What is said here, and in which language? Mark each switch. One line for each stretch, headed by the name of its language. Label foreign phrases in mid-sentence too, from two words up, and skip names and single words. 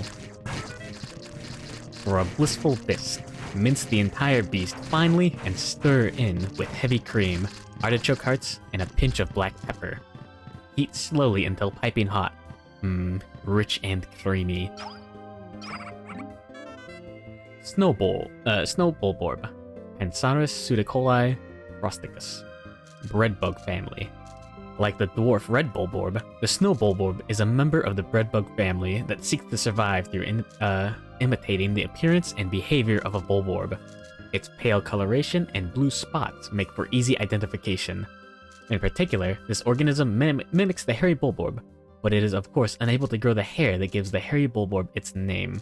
English: For a blissful bisque, mince the entire beast finely and stir in with heavy cream, artichoke hearts, and a pinch of black pepper. Heat slowly until piping hot. Rich and creamy. Snowball Borb. Pansaris pseudocoli rusticus. Breadbug family. Like the dwarf red Bulborb, the Snowball Borb is a member of the breadbug family that seeks to survive through imitating the appearance and behavior of a Bulborb. Its pale coloration and blue spots make for easy identification. In particular, this organism mimics the hairy Bulborb, but it is of course unable to grow the hair that gives the hairy Bulborb its name.